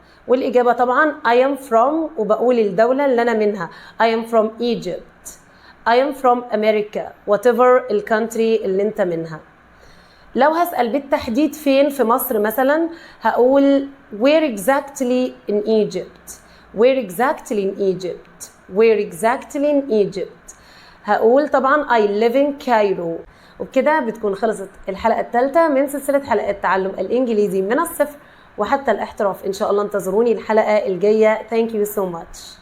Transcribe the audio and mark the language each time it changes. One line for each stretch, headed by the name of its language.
Arabic: والإجابة طبعا
English: I am from
Arabic: وبقول الدولة اللي أنا منها.
English: I am from Egypt. I am from America.
Arabic: Whatever الكونتري اللي أنت منها. لو هسأل بالتحديد فين في مصر مثلا هقول
English: Where exactly in Egypt? Where exactly in Egypt? Where exactly in Egypt?
Arabic: هقول طبعا
English: I live in Cairo.
Arabic: وبكده بتكون خلصت الحلقة الثالثة من سلسلة حلقات تعلم الإنجليزي من الصفر وحتى الاحتراف. إن شاء الله انتظروني الحلقة الجاية.
English: Thank you so much.